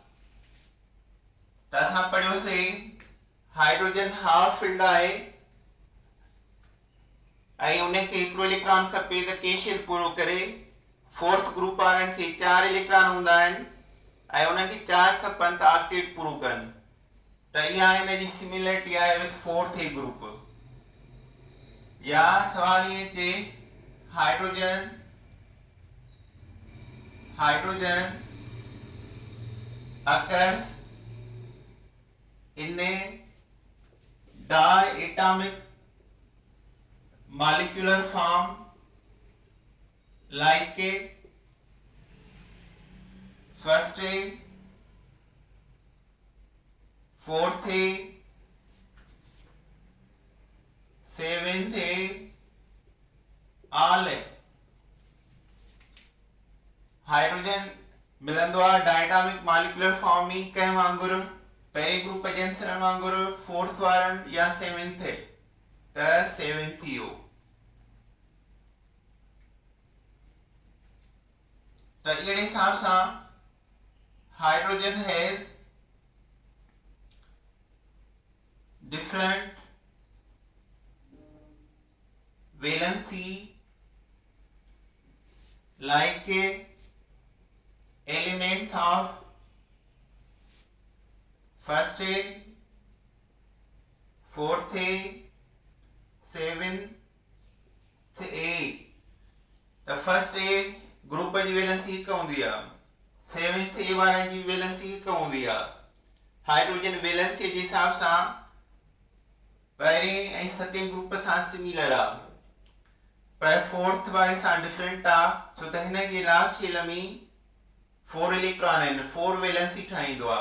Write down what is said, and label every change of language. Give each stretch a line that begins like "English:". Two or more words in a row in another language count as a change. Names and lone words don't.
Sindhi: तथा पढ़ियो से हाइड्रोजन
English: half filled
Sindhi: आहे ऐं उनखे हिकिड़ो इलेक्ट्रॉन खपे त के शेल पूरो करे। 4th ग्रुप वारनि खे 4 इलेक्ट्रॉन हूंदा आहिनि ऐं उन्हनि खे 4 खपनि त ऑक्टेट पूरो कनि। त इहा हिन जी सिमिलरिटी आहे
English: with 4th group.
Sindhi: या सवाल ये चे हाइड्रोजन
English: occurs in a diatomic molecular form like a first A, 4th A, 7th A, all।
Sindhi: हाइड्रोजन मिलंदो आहे
English: diatomic molecular form
Sindhi: में कंहिं वांगुरु, पहिरें ग्रुप जे आंसरनि वांगुरु 4th वारनि या 7th त 7th ई हो। त अहिड़े हिसाब सां
English: hydrogen has different valency like elements of first A, 4th A, 7th A। the first A
Sindhi: ग्रुप जी वैलेंसी हिकु हूंदी आहे, 7th A वारनि जी वैलेंसी हिकु हूंदी आहे। हाइड्रोजन वैलेंसी जे हिसाब सां पहिरें ऐं 7th ग्रुप सां सिमिलर आहे, पर 4th वारे सां डिफरेंट आहे छो त हिन जे
English: last shell
Sindhi: में 4 इलेक्ट्रॉन आहिनि, 4 वैलेंसी ठाहींदो आहे।